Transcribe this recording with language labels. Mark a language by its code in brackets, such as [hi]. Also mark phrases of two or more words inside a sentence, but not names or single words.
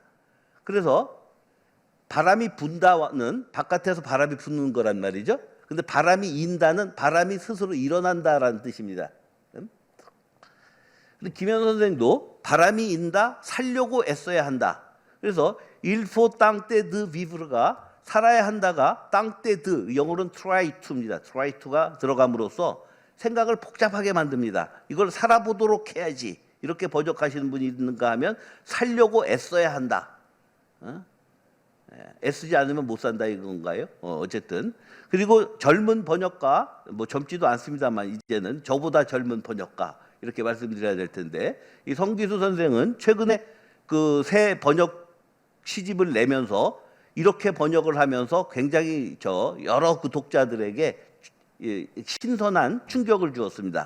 [ko] 그래서 바람이 분다는 바깥에서 바람이 부는 거란 말이죠. 근데 바람이 인다는 바람이 스스로 일어난다라는 뜻입니다. 근데 김현 선생도 바람이 인다, 살려고 애써야 한다. 그래서 [fr] il faut tenter de vivre [ko] 가 살아야 한다가 [fr] tenter de, [en] 영어로는 try to입니다. try to [ko] 가 들어감으로써 생각을 복잡하게 만듭니다. 이걸 살아보도록 해야지. 이렇게 번역하시는 분이 있는가 하면 살려고 애써야 한다. 애쓰지 않으면 못 산다 이건가요? 어쨌든. 그리고 젊은 번역가, 뭐 젊지도 않습니다만 이제는 저보다 젊은 번역가 이렇게 말씀드려야 될 텐데, 이 성기수 선생은 최근에 그 새 번역 시집을 내면서 이렇게 번역을 하면서 굉장히 여러 그 독자들에게 신선한 충격을 주었습니다.